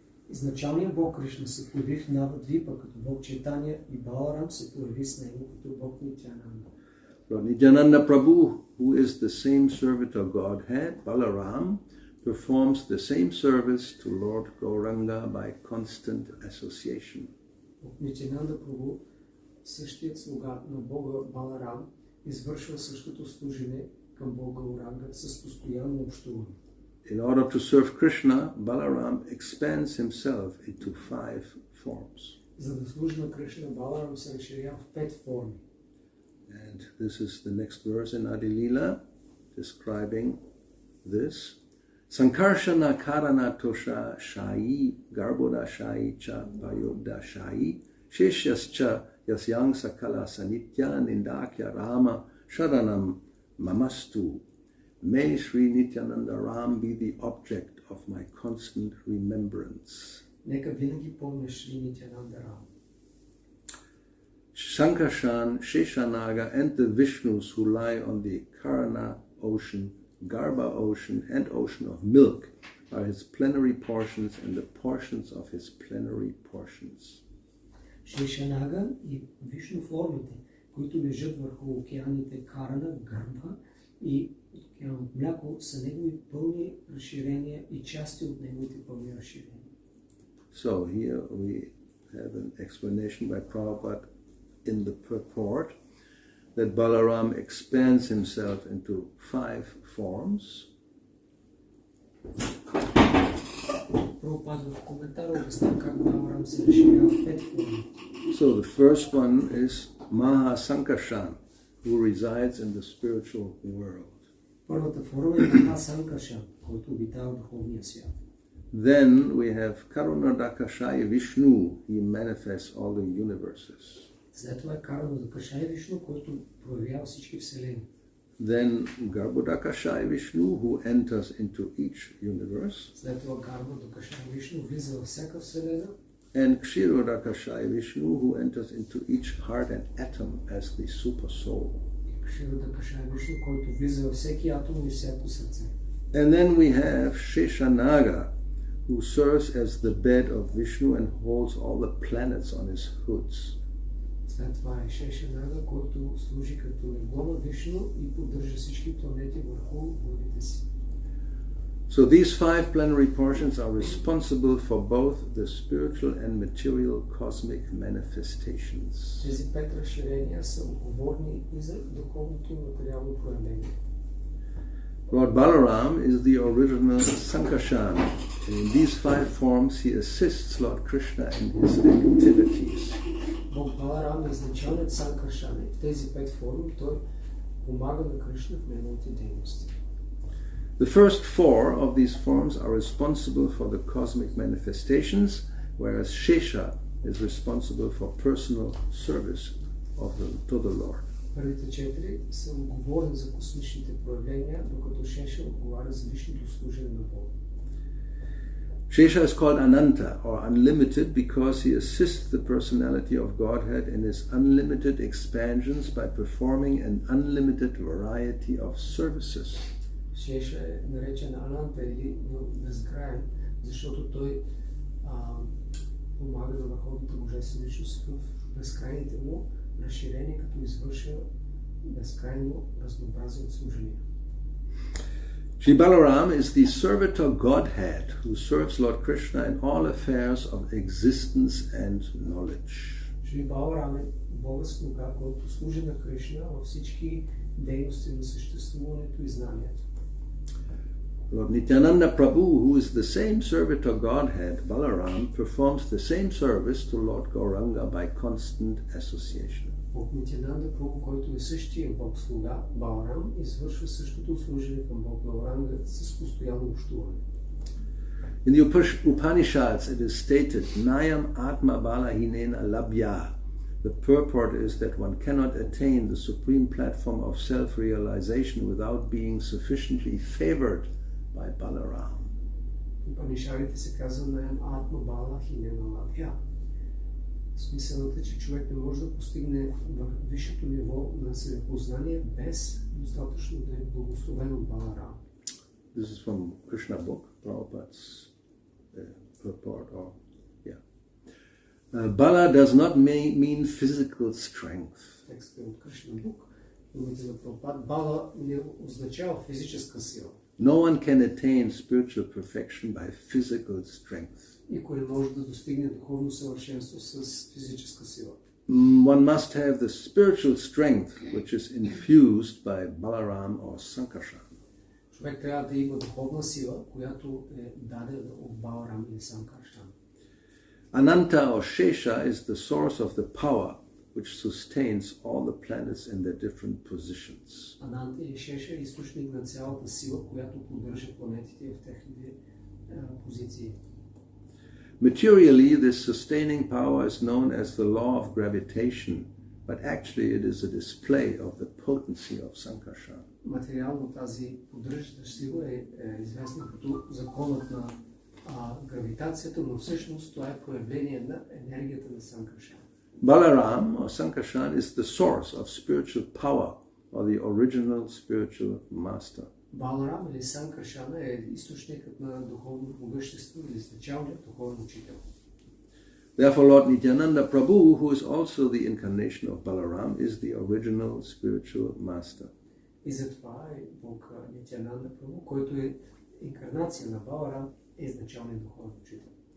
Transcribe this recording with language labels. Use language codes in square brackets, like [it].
[bg] Изначалният Бог Кришна се появи в Навадвипа като Бог Чайтания и Баларам се появи с него като Бог Нитянанда. [en] Lord Nityananda Prabhu, who is the same servitor Godhead, Balaram, performs the same service to Lord Gauranga by constant association. [bg] Нитянанда Прабhu, същият слуга на Бога Баларам, извършва същото служене към Бога Гауранга с постоянно общуване. [en] In order to serve Krishna, Balaram expands himself into 5 forms. [bg] За да служи на Кришна, Баларам се разширява в 5 форми. [en] And this is the next verse in Adi Leela describing this. [sa] Sankarshana karana tosha shayi garboda shayi cha payoda shayi sheshyascha yasyang sakala sanitya nindakya rama sharanam mamastu. [en] May Sri Nityananda Ram be the object of my constant remembrance. [bg] Нека винаги помня Шри Нитянанда Рам. [en] Sankarshan, Sheshanaga and the Vishnus who lie on the Karana ocean, Garbha ocean and ocean of milk are his plenary portions and the portions of his plenary portions. [bg] Шешанага и Вишну формите, които лежат върху океаните Карана, Гарбха и океан от мляко, са негови пълни разширения и части от неговите пълни разширения. [en] So here we have an explanation by Prabhupada in the purport that Balaram expands himself into 5 forms. [bg] Прабхупада в коментара обяснява как Баларам се разширява в 5 форми. [en] So the first one is Maha Sankarshan, who resides in the spiritual world. [bg] Първата форма е Маха Санкаршан, който обитава в духовния свят. [en] Then we have Karunadakashaya Vishnu, he manifests all the universes. [bg] След това е Карунадакашая Вишну, който проявява всички вселени. [en] Then Garbhodakashaya Vishnu, who enters into each universe. [bg] След това Карунадакашая Вишну влиза във всяка вселена. [en] And Kshirodakashaya Vishnu, who enters into each heart and atom as the super soul. [bg] Kshirodakashaya Vишну, който влиза във всеки атом и всяко сърце. [en] And then we have Sheshanaga, who serves as the bed of Vishnu and holds all the planets on his hoods. [bg] След това е Шешанага, който служи като легло на Вишну и поддържа всички планети върху главите си. [en] So these 5 plenary portions are responsible for both the spiritual and material cosmic manifestations. [bg] Тези 5 разширения са отговорни и за духовното и материално проявление. [en] Lord Balaram is the original Sankarshan. In these 5 forms he assists Lord Krishna in his activities. [bg] Бог Баларам е изначалният Санкаршан. В тези 5 форми той помага на Кришна в неговите дейности. [en] The first 4 of these forms are responsible for the cosmic manifestations, whereas Shesha is responsible for personal service to the Lord. [bg] Първите 4 са отговорни за космичните проявления, докато Шеша отговаря за личното служение на Бога. [en] Shesha is called Ananta or unlimited because he assists the personality of Godhead in his unlimited expansions by performing an unlimited variety of services. [bg] Шеша е наречен Ананта или безкрайен, защото той помага на върховната божествена личност в безкрайните му разширения, като извършва безкрайно разнообразие от служения. [en] Sri Balaram is the servitor Godhead who serves Lord Krishna in all affairs of existence and knowledge. [bg] Шри Баларам е Бога слуга, който служи на Кришна във всички дейности на съществуването и знанието. [en] Lord Nityananda Prabhu, who is the same servitor Godhead, Balaram, performs the same service to Lord Gauranga by constant association. [bg] Бог Нитянанда Прабу, който е същия Бог слуга, Баларам, извършва същото служение към Бог Гауранга с постоянно общуване. [en] In the Upanishads it is stated, [sa] Nayam Atma Bala Hinena Labhya. [en] The purport is that one cannot attain the supreme platform of self-realization without being sufficiently favored by Balaram. [bg] Упанишадите се казва [sa] Наям Атма Бала Хинена Лабхя. [bg] Смисълът е, че човек не може да постигне висшето ниво на самопознание без достатъчно да е благословен от Баларама. [en] This is from Krishna book, Prabhupada's purport. Bala does not mean physical strength. [bg] Текстът е от Кришна бук. Думите на Прабхупад. Бала не означава физическа сила. [en] No one can attain spiritual perfection by physical strength. [bg] Никой не може да достигне духовно съвършенство с физическа сила. [en] One must have the spiritual strength which is infused by Balaram or Sankarshan. [bg] Човек трябва да има духовна сила, която е дадена от Баларам или Санкаршан. [en] Ananta or Shesha is the source of the power which sustains all the planets in their different positions. [bg] Ананта или Шеша е източник на цялата сила, която поддържа планетите в техните позиции. [en] Materially, this sustaining power is known as the law of gravitation, but actually it is a display of the potency of Sankarshan. [bg] Материално тази поддържаща сила е известна като законът на гравитацията, но всъщност това е проявление на енергията на Санкаршан. [en] Balaram or Sankarshan is the source of spiritual power or the original spiritual master. [bg] Баларам или Санкаршан е източникът на духовно могъщество или изначалният духовен учител. [en] Therefore, Lord Nityananda Prabhu, who is also the incarnation of Balaram, is the original spiritual master. [bg] И затова е Бог Нитянанда Прабу, който е инкарнация на Баларам, е изначалният духовен учител.